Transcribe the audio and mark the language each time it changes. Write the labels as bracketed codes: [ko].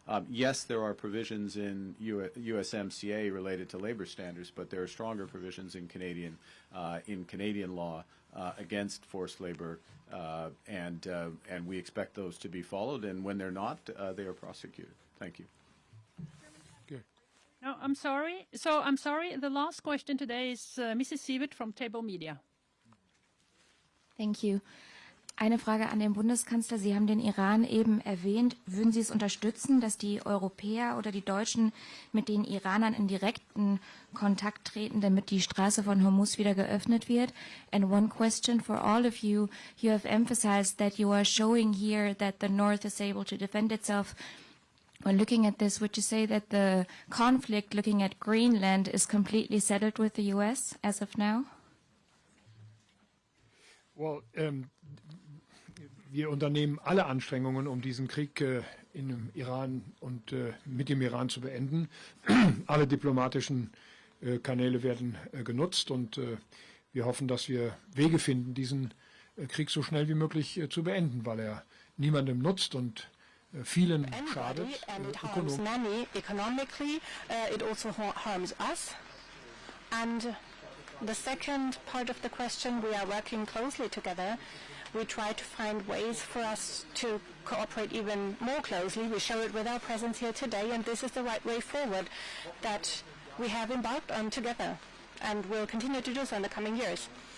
[en] Yes, there are provisions in USMCA related to labor standards, but there are stronger provisions in Canadian law against forced labor, and we expect those to be followed. And when they're not, they are prosecuted. Thank you. No, I'm sorry. So I'm sorry. The last question today is Mrs. Siebert from Table Media. Thank you. [de] Eine Frage an den Bundeskanzler. Sie haben den Iran eben erwähnt. Würden Sie es unterstützen, dass die Europäer oder die Deutschen mit den Iranern in direkten Kontakt treten, damit die Straße von Hormuz wieder geöffnet wird? [en] And one question for all of you. You have emphasized that you are showing here that the North is able to defend itself. When looking at this, would you say that the conflict looking at Greenland is completely settled with the U.S. as of now? [de] Well, wir unternehmen alle Anstrengungen, um diesen Krieg im Iran und mit dem Iran zu beenden. Alle diplomatischen Kanäle werden genutzt und wir hoffen, dass wir Wege finden, diesen Krieg so schnell wie möglich zu beenden, weil er niemandem nutzt und vielen schadet. [en] And it harms many economically. It also harms us. And the second part of the question, we are working closely together. We try to find ways for us to cooperate even more closely. We show it with our presence here today, and this is the right way forward that we have embarked on together, and will continue to do so in the coming years.